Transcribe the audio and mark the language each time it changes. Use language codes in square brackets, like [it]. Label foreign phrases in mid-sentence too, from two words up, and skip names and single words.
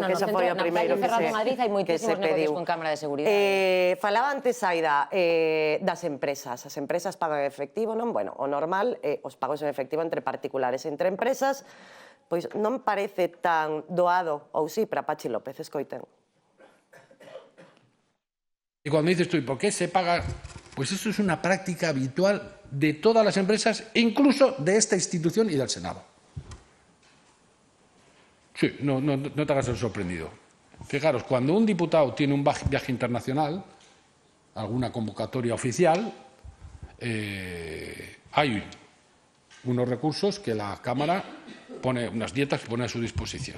[gl] Que xa foi o primeiro que se Madrid hai moitísimos negocios con cámara de seguridade. Falaba antes, Aida, das empresas. As empresas pagan efectivo, non? Bueno, o normal é os pagos en efectivo entre particulares e entre empresas, pois non parece tan doado, ou sí, para Pachi López, escoiten. [es] Y cuando dices tú, ¿y por qué se paga? Pues eso es una práctica habitual de todas las empresas, incluso de esta institución y del Senado. Sí, no te hagas el sorprendido. Fijaros, cuando un diputado tiene un viaje internacional, alguna convocatoria oficial, hay unos recursos que la Cámara pone, unas dietas que pone a su disposición.